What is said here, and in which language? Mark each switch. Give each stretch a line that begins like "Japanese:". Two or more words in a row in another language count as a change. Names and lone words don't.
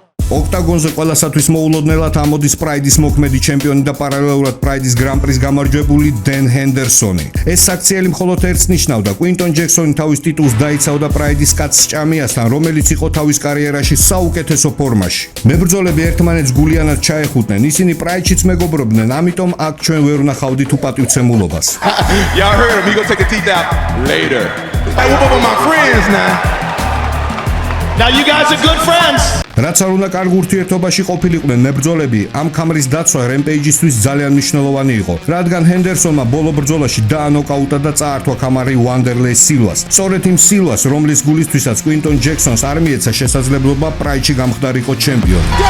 Georgian: ოქტაგონზე ყველასათვის მოულოდნელად ამოდის პრაიდის მოქმედი ჩემპიონი და პარალელურად პრაიდის გრან-პრის გამარჯვებული დენ ჰენდერსონი. ეს საქციელი მხოლოდ ერთს ნიშნავდა: კვინტონ ჯექსონი თავის ტიტულს დაიცავდა პრაიდის კაცსჭამიასთან, რომელიც იყო თავის კარიერაში საუკეთესო ფორმაში. მებრძოლები ერთმანეთს გულიანად ჩაეხუტნენ, ისინი პრაიდშიც მეგობრობდნენ, ამიტომ აქ ჩვენ ვერ ვნახავდით უპატივცემულობას.
English: Y'all heard him. He gonna take the teeth out later. Hey, whoop up on my friends now. Now you guys are good friends.
Georgian: რაც არ უნდა კარგ ურთიერთობაში ყოფილიყვნენ მებრძოლები, ამ ქამრის დაცვა რემპეიჯისთვის ძალიან მნიშვნელოვანი იყო, რადგან ჰენდერსონმა ბოლო ბრძოლაში დაანოკაუტა და წაართვა ქამარი ვანდერლეი სილვას. სწორედ იმ სილვას, რომლის გულისთვისაც კვინტონ ჯექსონს არ მიეცა შესაძლებლობა პრაიდში გამხდარიყო ჩემპიონი.